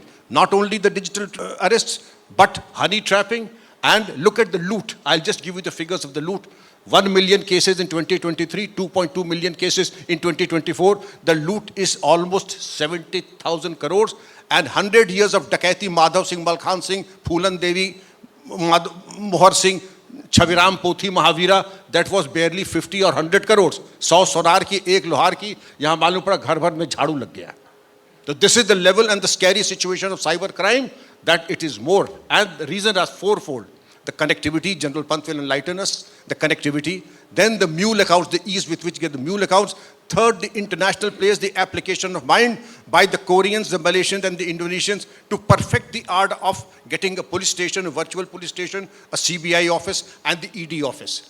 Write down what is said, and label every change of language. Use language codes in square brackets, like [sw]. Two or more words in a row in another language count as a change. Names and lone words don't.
[en] Not only the digital arrests, but honey trapping, and look at the loot. I'll just give you the figures of the loot. 1 million cases in 2023, 2.2 million cases in 2024. The loot is almost 70,000 crores. And 100 years of Dakaiti, Madhav Singh, Malkhan Singh, Phulan Devi, Mohar Singh, Chaviram Pothi, Mahavira, that was barely 50 or 100 crores. [hi] 100 सुनार की, 1 लोहार की, यहाँ मालूम पड़ा घर भर में झाड़ू लग गया. [en] So this is the level and the scary situation of cyber crime, that it is more. And the reason is fourfold. The connectivity, General Pant will enlighten us, the connectivity. Then the mule accounts, the ease with which you get the mule accounts. Third, the international players, the application of mind by the Koreans, the Malaysians and the Indonesians to perfect the art of getting a police station, a virtual police station, a CBI office and the ED office.